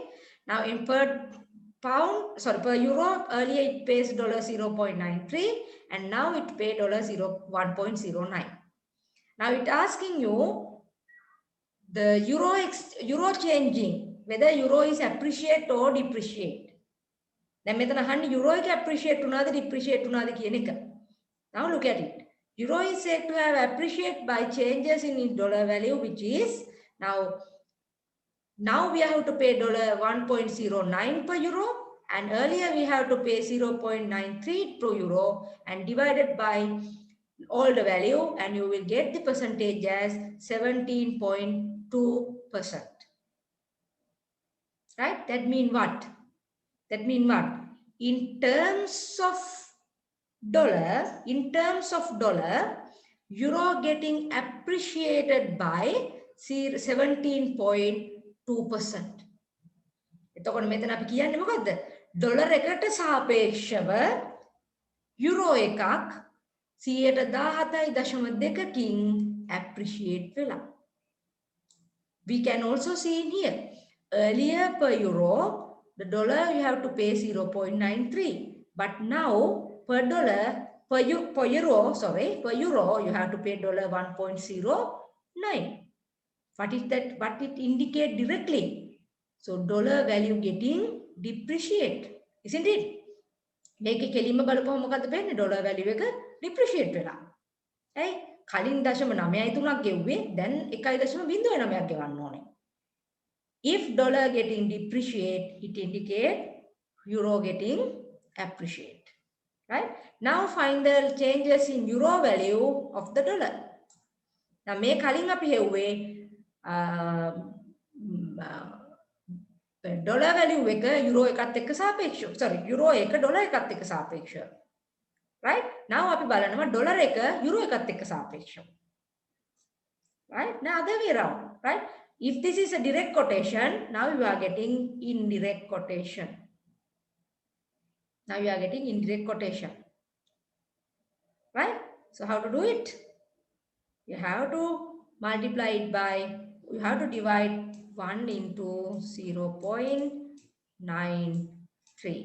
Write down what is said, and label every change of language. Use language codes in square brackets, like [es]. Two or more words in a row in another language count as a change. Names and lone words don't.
[en] Now in per pound, sorry, per euro, earlier it pays $0.93 and now it pay $1.09. Now it asking you the euro changing, whether euro is appreciate or depreciate. [si] දැන් මෙතන අහන්නේ euro එක appreciate වුණාද depreciate වුණාද කියන එක. [en] Now look at it. Euro is said to have appreciated by changes in its dollar value, which is now we have to pay $1.09 per euro, and earlier we have to pay 0.93 per euro and divided by all the value, and you will get the percentage as 17.2%. Right? That mean what? In terms of dollar, euro getting appreciated by 17.2%. [si] එතකොට මෙතන අපි කියන්නේ මොකද්ද? ඩොලර් එකට සාපේක්ෂව යුරෝ එකක් 117.2කින් appreciate vela. [en] We can also see in here, earlier per euro, the dollar you have to pay 0.93. But now per dollar, per euro, you have to pay dollar 1.09. What is that? What it indicate directly? So dollar value getting depreciate, isn't it? [si] මේකේ කෙලින්ම බලපුවම මොකද්ද වෙන්නේ? [en] dollar value [si] එක ඩිප්‍රීෂিয়েට් වෙලා. ඇයි? කලින් 0.93ක් ගෙව්වේ දැන් 1.09ක් ගෙවන්න ඕනේ. [en] If dollar getting depreciate, it indicate euro getting appreciate. Right? Now find the changes in euro value of the dollar. [si] Now මේ කලින් අපි හෙව්වේ [en] dollar value [si] එක euro එකත් එක්ක සාපේක්ෂව. sorry, euro එක dollar එකත් එක්ක සාපේක්ෂව. Right? Now අපි බලනවා dollar එක euro එකත් එක්ක සාපේක්ෂව. [en] Right? Now other way around. Right? If this is a direct quotation, now you are getting indirect quotation. Now you are getting indirect quotation. Right? So how to do it? You have to multiply it by, you have to divide 1 into 0.93.